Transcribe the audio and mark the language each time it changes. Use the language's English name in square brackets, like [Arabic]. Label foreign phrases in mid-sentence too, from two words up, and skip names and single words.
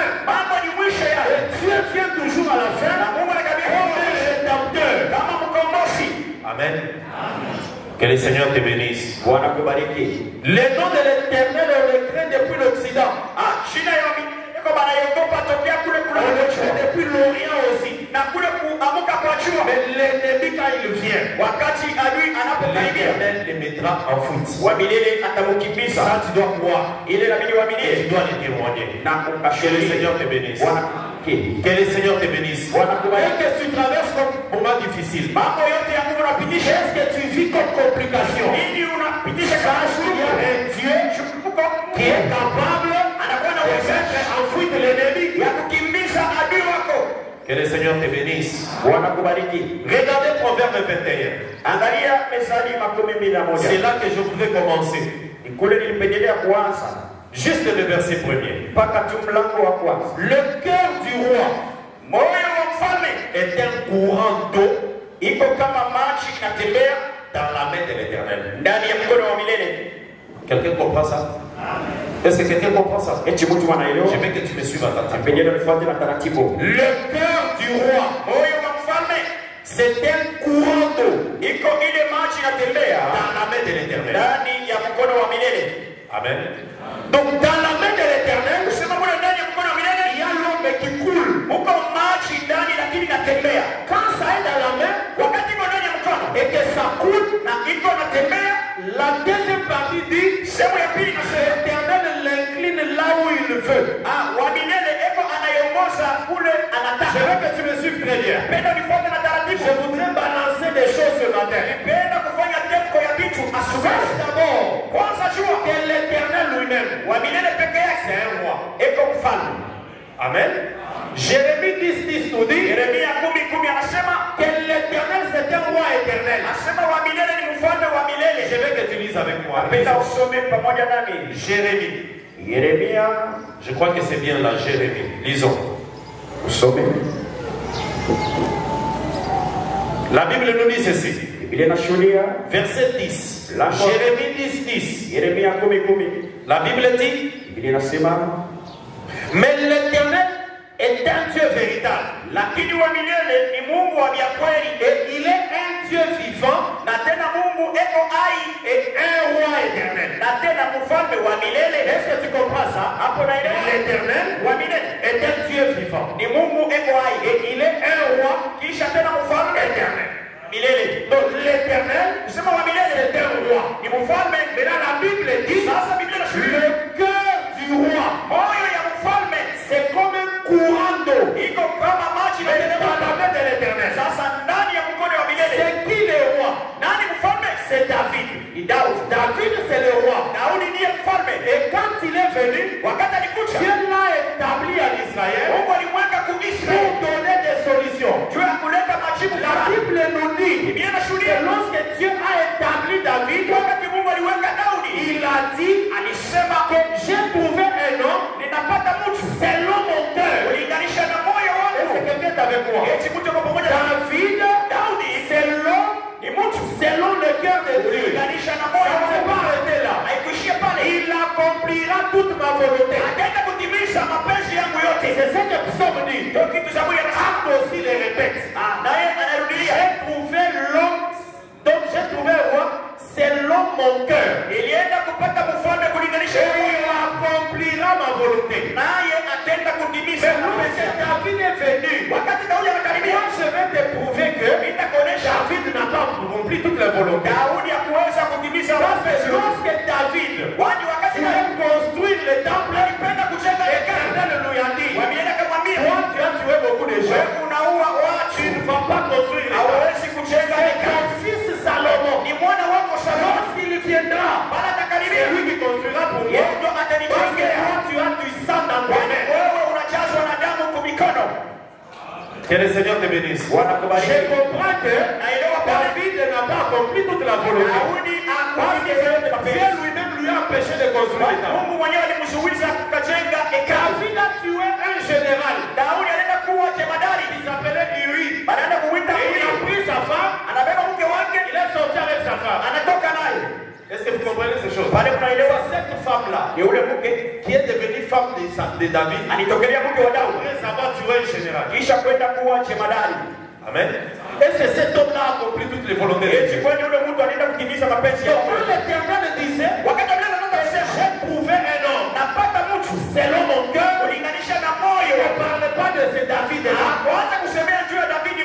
[French] Et Dieu vient toujours à la fin comme un rédempteur. Amen. Que le Seigneur te bénisse. Le nom de l'Éternel, on le craint depuis l'Occident. On le craint depuis l'Orient aussi. [Swahili] na kule kuamuka kwa jua. [French] Mais l'ennemi quand il vient, [Swahili] Wakati adui anapokaribia, [French] l'Éternel le mettra en fuite. [Swahili] wa milele atamukimbiza. [French] Ça tu dois croire. [Swahili] Ile inabidi [French] Et tu [Swahili] uamini [French] dois le témoigner. [Swahili] na [French] Que le [Swahili] ukashuhudia. [French] Seigneur te bénisse. [Swahili] Wanakubariki. [French] Que le Seigneur te bénisse. [Swahili] Wanakubariki. [French] Et que tu traverses comme moment difficile. [Swahili] Mambo yote ya Mungu unapitisha. [French] Qu'est-ce que tu vis comme complication? [Swahili] Nini unapitisha kama [French] Sache qu'il y a [Swahili] shughuli? [French] un Dieu qui est capable [Swahili] Anakuwa na [French] de [Swahili] uwezo [French] mettre en fuite l'ennemi. [Swahili] ya kukimbiza adui wako. [French] Que le Seigneur te bénisse. [Swahili] Wanakubariki. [French] Regardez Proverbe 21. [Swahili] Angalia Methali 21. [French] C'est là que je voudrais commencer. [Swahili] Ni kule nilipendelea kuanza [French] Juste le verset premier. [Swahili] mpaka tu mlango wa kwanza. [French] Le cœur du roi [Swahili] Moyo wa mfalme [French] est un courant d'eau [Swahili] iko kama maji inatembea [French] dans la main de l'Éternel. [Swahili] ndani ya mkono wa milele. [French] Quelqu'un comprend ça? Est-ce que quelqu'un comprend ça? [Swahili] Eti mtu anaelewa? [French] Je veux que tu me suives attentivement. [Swahili] Pendelea nifuate na taratibu. [French] Le cœur du roi, [Swahili] Moyo wa mfalme [French] c'est un courant d'eau [Swahili] iko ile maji inatembea [French] dans la main de l'Éternel. [Swahili] ndani ya mkono wa milele. [French] Amen. Donc dans la main de l'Éternel, [Swahili] Kusema mwana ndani ya mkono wa milele [French] il y a l'homme qui coule. [Swahili] uko maji ndani lakini inatembea. [French] Quand ça est dans la main [Swahili] Wakati iko ndani ya mkono [French] et que ça coule, [Swahili] na iko inatembea, [French] la deuxième partie dit [Swahili] sehemu ya pili inasema [French] l'Éternel l'incline là où il veut. [Swahili] wa milele eko anayeongoza kule [French] Je [Swahili] anataka. [French] veux que tu me suives très bien. [Swahili] Penda nifuate na taratibu. [French] Je voudrais balancer des choses ce matin. [Swahili] Penda kufanya tempo ya vitu asubuhi. [French] Sache d'abord [Swahili] Kwanza jua [French] que l'Éternel lui-même, [Swahili] wa milele peke yake [French] c'est un roi. [Swahili] eko mfalme. [French] Amen. Jérémie 10:10 nous dit [Swahili] Yeremia 10:10 anasema [French] que l'Éternel c'est un roi éternel. [Swahili] asema wa milele ni mfalme wa [French] Je [Swahili] milele. [French] veux que tu lises avec moi. [Swahili] Penda usome pamoja nami. [French] Jérémie. [Swahili] Yeremia [French] Je crois que c'est bien là, Jérémie. Lisons. [Swahili] usome. [French] La Bible nous dit ceci. [Swahili] Biblia inashuhudia [French] Verset 10. La- Jérémie 10:10. [Swahili] Yeremia 10:10. [French] La Bible dit [Swahili] Biblia inasema [French] mais l'Éternel est un Dieu véritable. [Swahili] lakini wa milele ni Mungu wa vya kweli [French] Et il est un Dieu vivant [Swahili] na tena Mungu eko hai [French] et un roi éternel. [Swahili] na tena mfalme wa milele. [French] Est-ce que tu comprends ça? [Swahili] Hapo naelewa. [French] L'Éternel [Swahili] Wa milele [French] est un Dieu vivant. [Swahili] ni Mungu eko hai [French] Et il est un roi [Swahili] kisha tena mfalme [French] éternel. [Swahili] milele. [French] Donc l'Éternel, [Swahili] Kusema wa milele [French] c'est un roi. [Swahili] ni mfalme. [French] Mais là, la Bible dit [Swahili] Sasa Biblia inashuhudia [French] le cœur du roi, [Swahili] moyo ya mfalme [French] c'est comme un courant d'eau. [Swahili] iko kama maji [French] Mais [Swahili] na [French] dans la main de l'Éternel. [Swahili] sasa ndani ya mkono wa milele. [French] C'est qui le roi? [Swahili] Nani mfalme? [French] C'est David. [Swahili] Ni Daudi. [French] David, c'est le roi. [Swahili] Daudi ndiye mfalme. [French] Et quand il est venu, [Swahili] Wakati alikuja [French] Dieu l'a établi à l'Israël [Swahili] Mungu alimweka [French] pour [Swahili] kuisraeli [French] donner des solutions. [Swahili] juu ya kuleta majibu [French] La [Swahili] fulani. [French] Bible nous dit [Swahili] Biblia [French] que [Swahili] inashuhudia [French] lorsque Dieu a établi David, [Swahili] wakati Mungu aliweka Daudi [French] il a dit [Swahili] alisema [French] que j'ai trouvé un homme [Swahili] ninapata mtu [French] selon mon cœur. [Swahili] kulinganisha na moyo [French] Est-ce que [Swahili] wangu. [French] quelqu'un est avec moi? [Swahili] Eti mtu yuko pamoja na [French] David, [Swahili] Daudi [French] c'est l'homme [Swahili] ni mtu [French] selon le cœur de Dieu. [Swahili] kulinganisha na [French] Ça [Swahili] moyo [French] ne s'est [Swahili] wangu. [French] pas arrêté là. [Swahili] Haikuishia pale. [French] Il accomplira toute ma volonté. [Swahili] Akaenda kutimiza mapenzi yangu yote. [French] C'est ce que Psaume dit. [Swahili] Ndio kitu Zaburi anasema. [French] Acte aussi le répète. [Swahili] Naye anarudia. [French] J'ai trouvé l'homme, donc j'ai trouvé un roi selon mon cœur. [Swahili] Nilienda kupata mfalme kulinganisha na [French] Et [Swahili] moyo [French] il [Swahili] wangu. [French] accomplira ma volonté. [Swahili] Naye atenda kutimiza [French] Mais [Swahili] mapenzi [French] lorsque [Swahili] yangu. [French] David est venu, [Swahili] Wakati Daudi anakaribia, [French] moi je vais te prouver que [Swahili] nitakuonesha [French] David n'a pas accompli toute la volonté. [Swahili] Daudi hakuweza kutimiza [French] Parce [Swahili] mapenzi [French] que [Swahili] yote. [French] lorsque David [Swahili] Kwani wakati [French] voulait construire le temple, [Swahili] alipenda kujenga hekalu, [French] l'Éternel lui a dit, [Swahili] Wamieli akamwambia, [French] toi tu as tué beaucoup de gens, [Swahili] wewe unaua watu, [French] tu ne vas pas construire le temple. [Swahili] hauwezi kujenga [French] C'est [Swahili] hekalu. [French] ton fils Salomon. [Swahili] Ni mwana wako Salomo, [French] Lorsqu'il viendra, [Swahili] bala [French] c'est [Swahili] atakaribia, [French] lui qui construira pour moi. [Swahili] yeye ndo [French] Parce que [Swahili] atanijengea. [French] toi tu as du sang dans tes [Swahili] Kwani [French] mains. [Swahili] wewe unajazwa na damu kwa mikono. [French] Que le Seigneur te bénisse. [Swahili] Wanakubariki. [French] Je comprends que [Swahili] Naelewa kwamba [French] David n'a pas accompli toute la volonté. [Swahili] Daudi [French] Parce que [Swahili] hakutimiza yote mapenzi. [French] Dieu lui-même lui a empêché de construire le temple. [Swahili] Mungu mwenyewe alimzuiza kukajenga hekalu. [French] David a tué un général. [Swahili] Daudi alienda kuwa jemadari, [French] Il s'appelait Uri. [Swahili] anaenda kuwinda [French] Et il a [Swahili] Uri. [French] pris sa femme. [Swahili] Anabeba mke wake, [French] Il est sorti avec sa femme. [Swahili] anatoka naye. [French] Est-ce que vous comprenez ces choses? [Swahili] Pale mnaelewa, [French] C'est cette femme-là [Swahili] ni ule mke [French] qui est devenue femme de David [Swahili] alitokelea mke wa Daudi [French] après avoir tué un général. kisha kwenda kuwa jemadari. Amen. Est-ce que cet homme-là a accompli toutes les volontés de [Swahili] Eti [French] Dieu? [Swahili] kwani ule mtu anaenda kutimiza mapenzi ya [French] Donc, [Swahili] Mungu. [French] quand l'Éternel disait, [Swahili] Wakati Biblia inataka kusema [French] j'ai trouvé un homme [Swahili] napata mtu [French] selon mon cœur, [Swahili] kulinganisha na moyo, [French] ne parle pas de ce David-là. [Swahili] kwanza kusemea juu ya